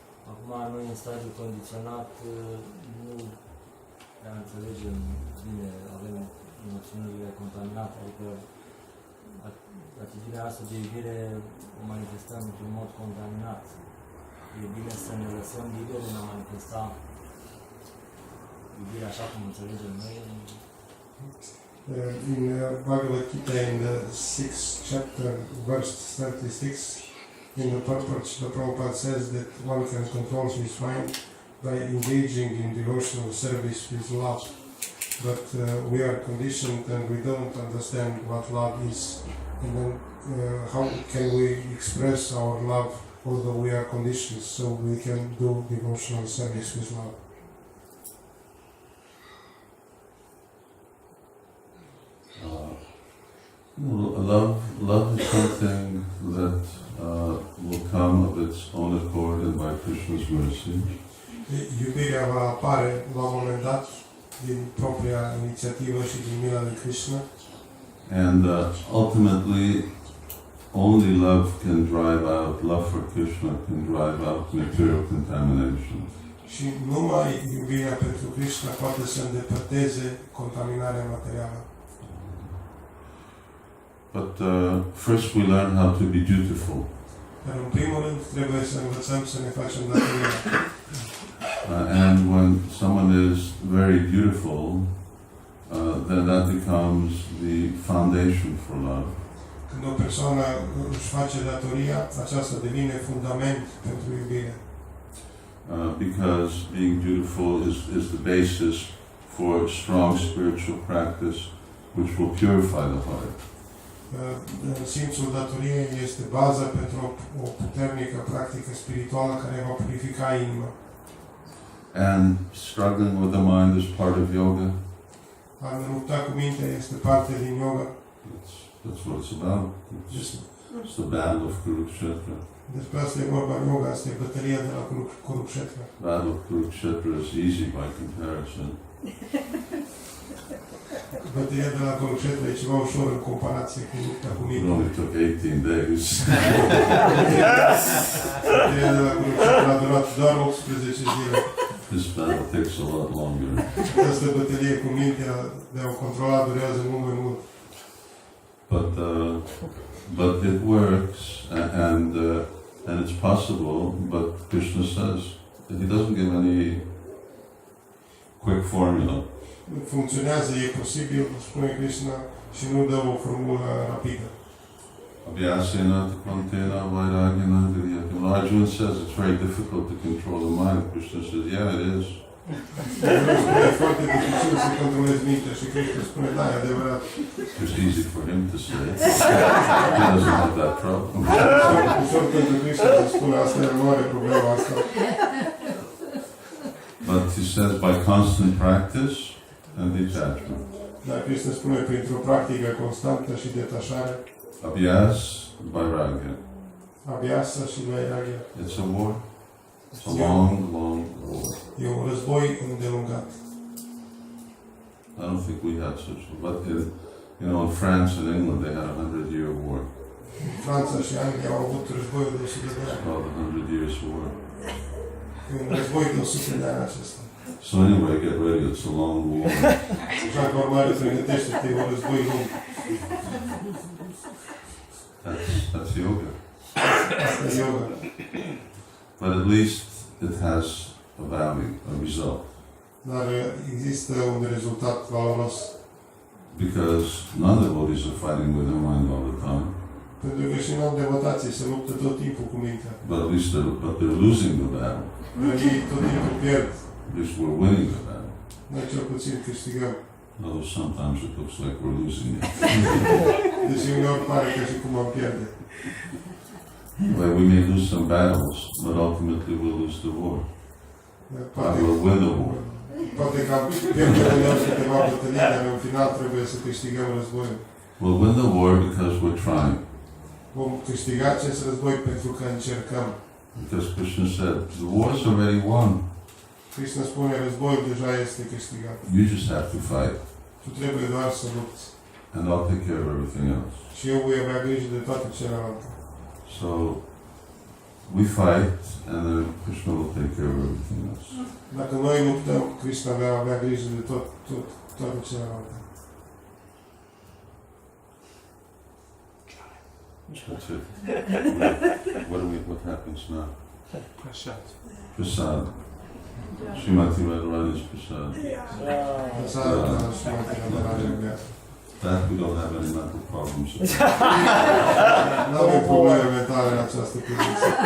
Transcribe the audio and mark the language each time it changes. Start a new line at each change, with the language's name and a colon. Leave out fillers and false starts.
Romanian: Acum noi în stadiul condiționat nu prea înțelegem bine, avem noțiunile contaminate, adică atitudinea asta de iubire o manifestăm într-un mod contaminat. E bine să ne lăsăm liberi în a manifesta iubirea așa cum înțelegem noi.
English: In Bhagavad Gita, in the 6th chapter, verse 36, in the purport, the Prabhupada says that one can control his mind by engaging in devotional service with love. But we are conditioned and we don't understand what love is. And then how can we express our love although we are conditioned so we can do devotional service with love? Love is something that will come of its own accord and by Krishna's mercy.
Romanian: Iubirea va apare la un moment dat din propria inițiativă și din mila lui Krishna.
English: And ultimately, only love can drive out, love for Krishna can drive out material contamination.
Romanian: Și numai iubirea pentru Krishna poate să îndepărteze contaminarea materială.
English: But first we learn how to be dutiful.
Romanian: Dar în primul rând trebuie să învățăm să ne facem datoria.
English: And when someone is very dutiful, then that becomes the foundation for love.
Romanian: Când o persoană își face datoria, aceasta devine fundament pentru iubire.
English: Because being dutiful is the basis for strong spiritual practice which will purify the heart.
Romanian: Simțul datoriei este baza pentru o puternică practică spirituală care va purifica inima.
English: And struggling with the mind is part of yoga.
Romanian: A ne lupta cu mintea este parte din yoga.
English: That's what it's about. It's the battle of Kurukshetra.
Romanian: Despre asta e vorba în yoga, asta e bătălia de la Kurukshetra.
English: Battle of Kurukshetra is easy by comparison.
Romanian: Bătălia de la Kurukshetra e ceva ușor în comparație cu lupta cu
English: It
Romanian: mintea.
English: only took 18 days.
Romanian: Bătălia de la Kurukshetra a durat doar 18 zile.
English: This battle takes a lot longer.
Romanian: Această bătălie cu mintea de a o controla durează mult mai mult.
English: But it works, and it's possible. But Krishna says that he doesn't give any quick formula.
Romanian: Funcționează, e posibil, spune Krishna, și nu dă o formulă rapidă.
Sanskrit: Abhyasena Kvantena Vairagena Viryakam.
English: Arjuna says it's very difficult to control the mind. Krishna says, yeah, it is.
Romanian: E foarte dificil să controlezi mintea și Cristi spune, da, e adevărat.
English: It's easy for him to say. He doesn't have that problem.
Romanian: Ușor pentru Cristi să spună asta, el nu are problema asta.
English: But he says by constant practice and detachment.
Romanian: Dar Cristi spune printr-o practică constantă și detașare,
Sanskrit: Abhyas, vairagya.
Romanian: abhyasa și vairagya.
English: It's a war. It's a long, long war.
Romanian: E un război îndelungat.
English: I don't think we had such a, but in France and England they had a 100-year war.
Romanian: Franța și Anglia au avut războiul de 100 de
English: It's
Romanian: ani.
English: called the 100 Years' War.
Romanian: E un război de 100 de ani acesta.
English: So anyway, get ready, it's a long war.
Romanian: Așa că urmare, pregătește-te, e un război lung.
English: That's yoga.
Romanian: Asta e yoga.
English: But at least it has a value, a result.
Romanian: Dar există un rezultat valoros.
English: Because non-devotees are fighting with their mind all the time.
Romanian: Pentru că și non-devotații se luptă tot timpul cu mintea.
English: But at least they're losing the battle.
Romanian: Dar ei tot timpul pierd.
English: At least we're winning the battle.
Romanian: Noi cel puțin câștigăm.
English: Although sometimes it looks like we're losing it.
Romanian: Deci uneori pare ca și cum am pierde.
English: Well, we may lose some battles, but ultimately we'll lose the war.
Romanian: Poate,
English: We'll win the war.
Romanian: poate că am pierde uneori câteva bătălii, dar în final trebuie să câștigăm războiul.
English: We'll win the war because we're trying.
Romanian: Vom câștiga acest război pentru că încercăm.
English: Because Krishna said, the war's already won.
Romanian: Krishna spune, războiul deja este câștigat.
English: You just have to fight.
Romanian: Tu trebuie doar să lupți.
English: And I'll take care of everything else.
Romanian: Și eu voi avea grijă de toate celelalte.
English: So, we fight, and then Krishna will take care of everything else.
Romanian: Dacă noi luptăm, Krishna va avea grijă de toate celelalte.
English: That's it. What happens now? Prasad.
Romanian: Prasad.
English: Srimati Radharani's Prasad.
Romanian: Lăsarea și materială de viață.
English: That we don't have any mental problems with.
Romanian: Nu avem probleme mentale în această privință.